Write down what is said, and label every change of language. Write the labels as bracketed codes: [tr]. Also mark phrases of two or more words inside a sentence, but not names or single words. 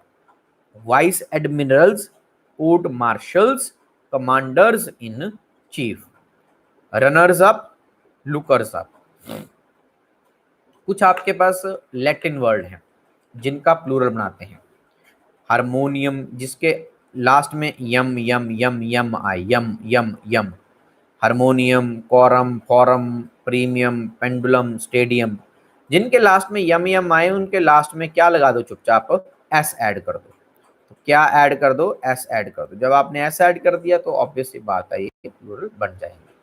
[en] Vice admirals, court martials, commanders in chief, runners up, lookers up. [hi] कुछ आपके पास [en] Latin word [hi] हैं जिनका प्लूरल बनाते हैं। हारमोनियम, जिसके लास्ट में यम यम यम यम आए, यम यम यम। [en] harmonium, quorum, forum, premium, pendulum, stadium, [hi] जिनके लास्ट में यम यम आए उनके लास्ट में क्या लगा दो, चुपचाप [en] s add [hi] कर दो। तो क्या ऐड कर दो, [en] s add [hi] कर दो। जब आपने [en] s add [hi] कर दिया तो ऑब्वियसली बात है ये प्लूरल बन जाएंगे।